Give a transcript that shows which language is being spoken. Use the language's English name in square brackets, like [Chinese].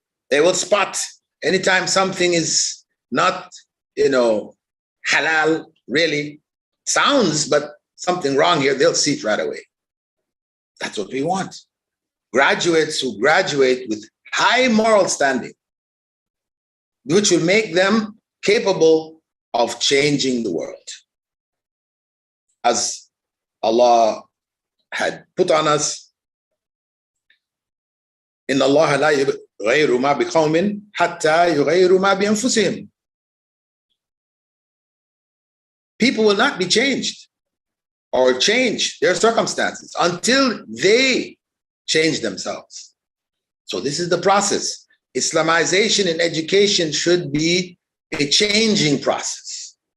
[English] They will spot anytime something is not, halal, really sounds, but something wrong here, they'll see it right away. That's what we want. Graduates who graduate with high moral standing, which will make them capable of changing the world. As Allah had put on us, [Arabic] إن الله لا يغير ما بقوم حتى يغيروا ما بأنفسهم. [English] People will not be changed or change their circumstances until they change themselves. So this is the process. Islamization in education should be a changing process.